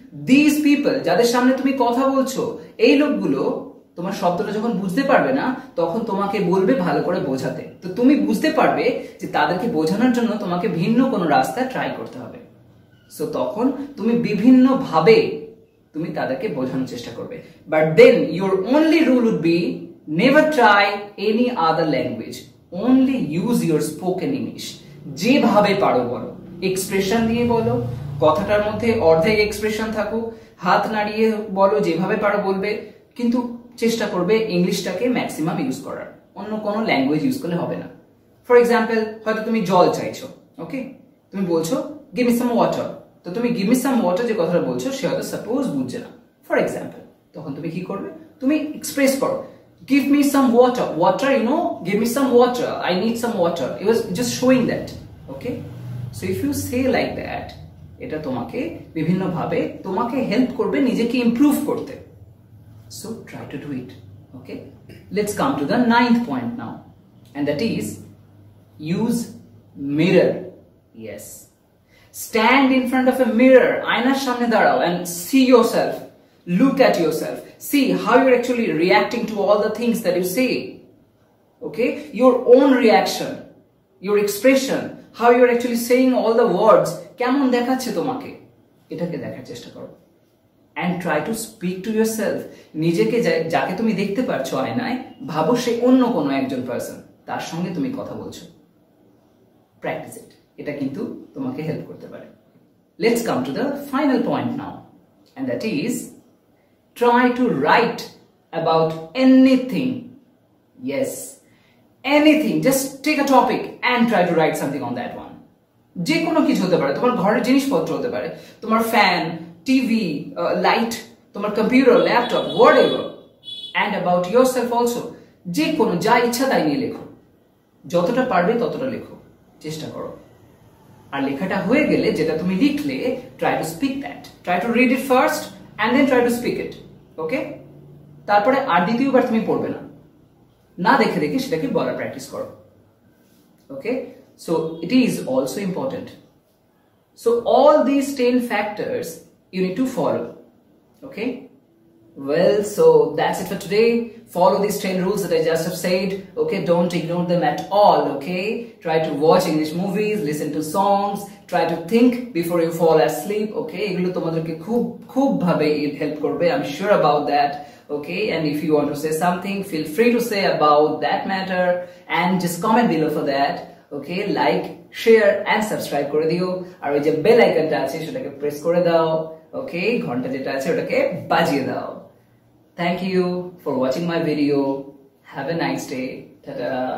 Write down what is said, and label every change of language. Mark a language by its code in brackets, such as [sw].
[en] These people, [bn] যাদের সামনে তুমি কথা বলছো, এই লোকগুলো তোমার শব্দটা যখন বুঝতে পারবে না, তখন তোমাকে বলবে ভালো করে বোঝাতে। তো তুমি বুঝতে পারবে যে তাদেরকে বোঝানোর জন্য তোমাকে ভিন্ন কোনো রাস্তা ট্রাই করতে হবে। সো তখন তুমি বিভিন্ন ভাবে তুমি তাদেরকে বোঝানোর চেষ্টা করবে। [en] But then your only rule would be never try any other language. Only use your spoken English. [bn] যেভাবে পারো বলো, এক্সপ্রেশন দিয়ে বলো, কথাটার মধ্যে অর্ধেক এক্সপ্রেশন থাকুক, হাত নাড়িয়ে বলো, যেভাবে পারো বলবে, কিন্তু চেষ্টা করবে ইংলিশটাকে ম্যাক্সিমাম ইউজ করার, অন্য কোনো ল্যাঙ্গুয়েজ ইউজ করলে হবে না। ফর এক্সাম্পল, হয়তো তুমি জল চাইছো, ওকে, তুমি বলছো [en] give me some water, [bn] তো তুমি গিভ মি সাম ওয়াটার যে কথাটা বলছো সে হয়তো সাপোজ বুঝছে না, ফর এক্সাম্পল। তখন তুমি কি করবে, তুমি এক্সপ্রেস করো [en] give me some water, you know, give me some water, I need some water. It was just showing that, okay? So if you say like that, [bn] এটা তোমাকে বিভিন্ন ভাবে তোমাকে হেল্প করবে নিজেকে ইমপ্রুভ করতে। [en] So try to do it. Okay, let's come to the 9th point now, and that is use mirror. Yes, stand in front of a mirror, [bn] আয়নার সামনে দাঁড়াও, [en] and see yourself, look at yourself, see how you're actually reacting to all the things that you say. Okay, your own reaction, your expression, how you're actually saying all the words, [bn] কেমন দেখাচ্ছে তোমাকে, এটাকে দেখার চেষ্টা করো। [en] and try to speak to yourself, [bn] নিজেকে যাকে তুমি দেখতে পারছো আয়নায়, ভাবো সে অন্য কোনো একজন পারসন, তার সঙ্গে তুমি কথা বলছো। [en] practice it, [bn] এটা কিন্তু তোমাকে হেল্প করতে পারে। [en] Let's come to the final point now, and that is try to write about anything. Yes, anything, just take a topic and try to write something on that one. [bn] যে কোনো কিছু হতে পারে, তোমার ঘরের জিনিসপত্র হতে পারে, তোমার ফ্যান, টিভি, লাইট, তোমার computer, laptop, [en] Whatever, and about yourself also. [bn] যে কোনো, যা ইচ্ছা তাই নিয়ে লেখো, যতটা পারবে ততটা লেখো, চেষ্টা করো। আর লেখাটা হয়ে গেলে যেটা তুমি লিখলে, [en] Try to speak that, try to read it first and then try to speak it. [bn] ওকে, তারপরে আর দ্বিতীয়বার তুমি পড়বে না, না দেখে দেখে সেটাকে বলার প্র্যাকটিস করো। [en] Okay, so it is also important. So all this 10 factors you need to follow. Okay, well, so that's it for today. Follow these 10 rules that I just have said. Okay, don't ignore them at all. Okay, try to watch English movies, listen to songs, try to think before you fall asleep. Okay, [bn] এগুলো তোমাদেরকে খুব ভাবে [en] help করবে, I'm sure about that. Okay, and if you want to say something, feel free to say about that matter and just comment below for that. [bn] Okay, [en] like, share and subscribe [bn] করে দিও, আর ওই যে bell আইকনটা আছে সেটাকে press করে দাও। ওকে, ঘন্টা যেটা আছে ওটাকে বাজিয়ে দাও। [en] Thank you for watching my video. Have a nice day. Ta-da.